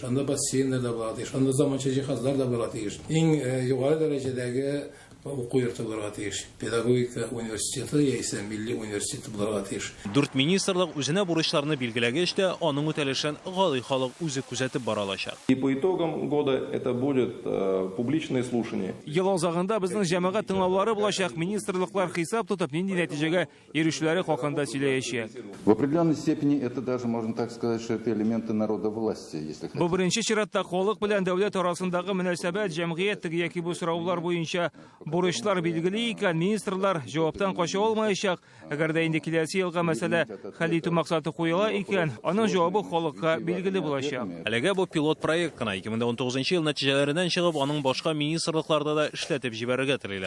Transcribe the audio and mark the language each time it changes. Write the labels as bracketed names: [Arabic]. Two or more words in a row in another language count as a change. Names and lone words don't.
[Tatar] Анда бассейннар да булырга тиеш, анда заманча җиһазлар да булырга тиеш. Иң югары дәрәҗәдәге уку йорты булырга тиеш. Педагогика университеты яисә милли университеты булырга тиеш. Дүрт министрлык үзенә бурычларны билгеләгәч тә, аның үтәлешен гади халык үзе күзәтеп бара алачак. [Russian] И по итогам года это будет публичное слушание. [Tatar] Ел азагында безнең җәмәгать тыңлаулары булачак, министрлыклар хисап тотып, нинди нәтиҗәгә ирешүләре хакында сөйләячәк. [Russian] В определенной степени это даже, можно так сказать, что это элементы народовластия, если хотите. [Tatar] Бу беренче чиратта халык белән дәүләт арасындагы мөнәсәбәт, җәмгыять теге яки бу сораулар буенча бурычлар билгеле икән, министрлар җаваптан кача алмаячак. Әгәр дә инде киләсе елга мәсьәлә хәл итү максаты куела икән, аның җавабы халыкка билгеле булачак. Әлегә бу пилот проект кына 2019 ел нәтиҗәләреннән чыгып, аның башка министрлыкларда да эшләтеп җибәрергә телиләр.